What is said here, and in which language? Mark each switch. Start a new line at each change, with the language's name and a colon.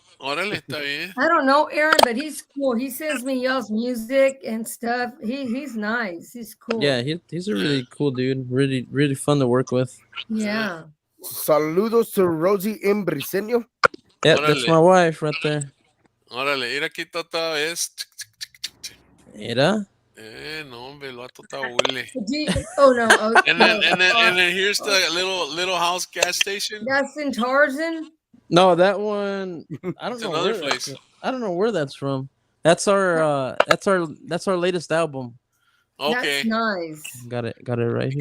Spanish: Órale, está bien.
English: I don't know Aaron, but he's cool. He sends me y'all's music and stuff. He's nice. He's cool. Yeah, he's a really cool dude. Really fun to work with. Yeah.
Spanish: Saludos
English: to Rosie in Briseno. Yeah, that's my wife right there.
Spanish: Órale, mira aquí está otra vez. Mira. No, hombre, el vato está hule.
English: Oh no. Oh, and then here's the little house gas station. That's in Tarzan? No, that one I don't It's know another where place. I don't know where that's from. That's our latest album. Okay. That's nice. Got it right here.